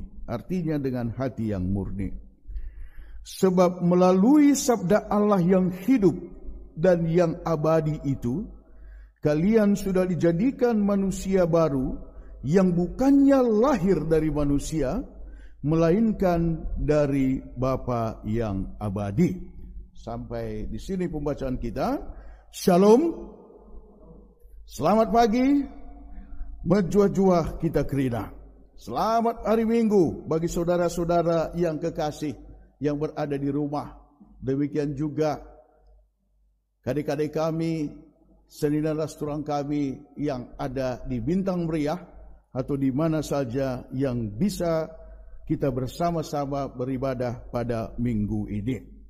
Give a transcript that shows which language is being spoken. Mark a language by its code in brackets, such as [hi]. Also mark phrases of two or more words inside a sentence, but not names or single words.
[id] Artinya dengan hati yang murni. Sebab melalui sabda Allah yang hidup dan yang abadi itu, kalian sudah dijadikan manusia baru yang bukannya lahir dari manusia, melainkan dari Bapa yang abadi. Sampai di sini pembacaan kita. Shalom. Selamat pagi. [btx] Menjuah-juah kita kerina. [id] Selamat hari Minggu bagi saudara-saudara yang kekasih yang berada di rumah. Demikian juga adik-adik kami, seni dan restoran kami yang ada di Bintang Meriah atau di mana saja yang bisa kita bersama-sama beribadah pada minggu ini.